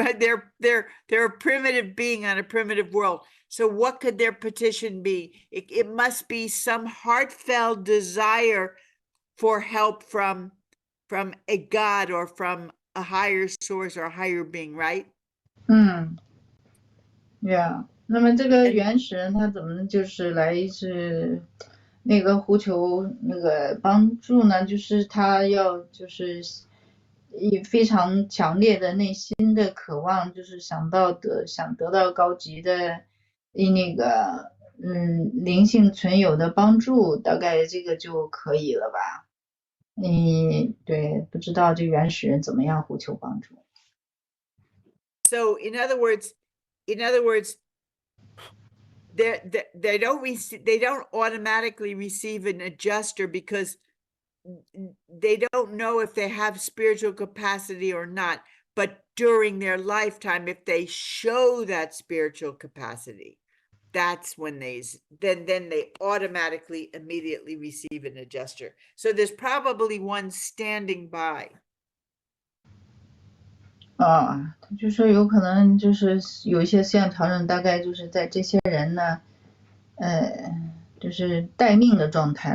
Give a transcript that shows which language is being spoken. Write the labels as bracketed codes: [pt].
[en] They're a primitive being on a primitive world. So what could their petition be? It must be some heartfelt desire for help from a God or from a higher source or a higher being, right? Yeah. [zh] 那么这个原始人他怎么就是来是那个呼求那个帮助呢？就是他要就是以非常强烈的内心的渴望，就是想得到高级的那个灵性存有的帮助，大概这个就可以了吧？对，不知道这原始人怎么样呼求帮助。 [en] So in other words, they don't automatically receive an adjuster because they don't know if they have spiritual capacity or not. But during their lifetime, if they show that spiritual capacity, that's when then they automatically immediately receive an adjuster. So there's probably one standing by. [zh] 啊，就说有可能就是有一些思想调整，大概就是在这些人呢，就是待命的状态。